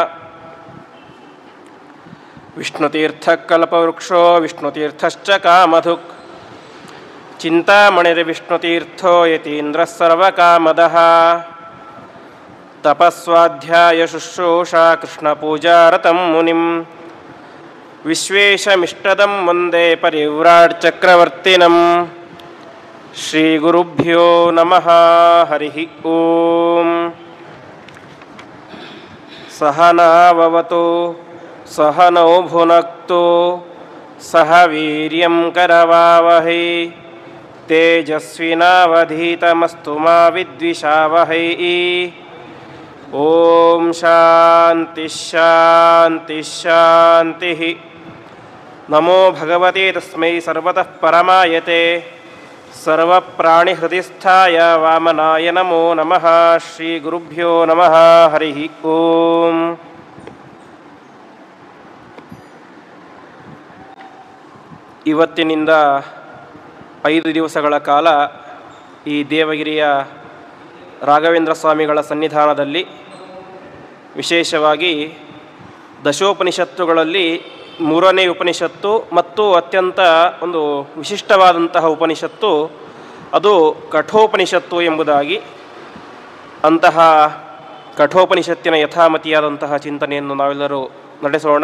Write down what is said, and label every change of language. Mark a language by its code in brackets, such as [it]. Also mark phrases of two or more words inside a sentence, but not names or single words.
[sa] विष्णुतीर्थकल्पवृक्षो विष्णुतीर्थश्च कामधुक् चिन्तामणिर्विष्णुतीर्थो यतीन्द्रः सर्वकामदः. तपस्वाध्याय शुश्रूषा कृष्णपूजारतं मुनिं विश्वेशमिष्टदं वन्दे परिव्राट् चक्रवर्तिनं. श्री गुरुभ्यो नमः. हरि ओं. सहनाववतु सहनौ भुनक्तु सह वीर्यं करवावहै तेजस्विनावधीतमस्तु मा विद्विषावहै. ओं शान्ति शान्ति शान्ति. नमो भगवते तस्मै सर्वतः परमायते सर्वप्राणिहृदिस्थाय वामनाय नमो नमः. श्री गुरुभ्यो नमः। हरि ओं. [kn] ಇವತ್ತಿನಿಂದ 5 ದಿವಸಗಳ ಕಾಲ ಈ ದೇವಗಿರಿಯ ರಾಘವೇಂದ್ರ ಸ್ವಾಮಿಗಳ ಸನ್ನಿಧಾನದಲ್ಲಿ ವಿಶೇಷವಾಗಿ ದಶೋಪನಿಷತ್ತುಗಳಲ್ಲಿ 3ನೇ ಉಪನಿಷತ್ತು ಮತ್ತು ಅತ್ಯಂತ ಒಂದು ವಿಶಿಷ್ಟವಾದಂತಹ ಉಪನಿಷತ್ತು ಅದು ಕಠೋಪನಿಷತ್ತು ಎಂಬುದಾಗಿ, ಅಂತಹ ಕಠೋಪನಿಷತ್ತಿನ ಯಥಾಮತಿಯಾದಂತಹ ಚಿಂತನೆಯನ್ನು ನಾವೆಲ್ಲರೂ ನಡೆಸೋಣ.